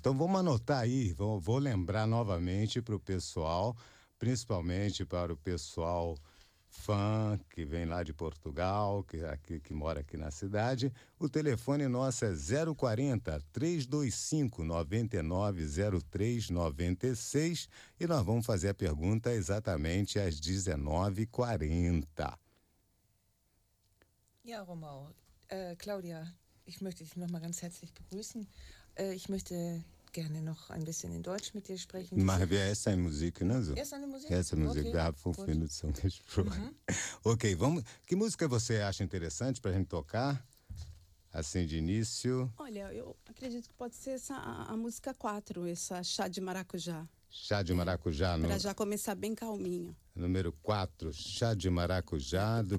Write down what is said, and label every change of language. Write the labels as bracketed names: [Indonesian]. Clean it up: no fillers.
[Portuguese] Então vamos anotar aí, vou lembrar novamente para o pessoal, principalmente para o pessoal fã que vem lá de Portugal, que mora aqui na cidade. O telefone nosso é 040-325-9903-96 e nós vamos fazer a pergunta exatamente às 19h40. [German] Ja, Romau, Claudia, ich möchte dich noch mal ganz herzlich begrüßen. Ich möchte gerne noch ein bisschen in Deutsch mit dir sprechen. Machen wir erst eine Musik, ne? So. Erst eine Musik? Erst eine Musik, okay. Da haben wir fünf Minuten gesprochen. [Portuguese] Okay, vamos. Que música você acha interessante para a gente tocar, assim, de início? Olha, eu acredito que pode ser essa a música 4, essa Chá de Maracujá. Chá de Maracujá. No... Para já começar bem calminho. Número 4, Chá de Maracujá. Do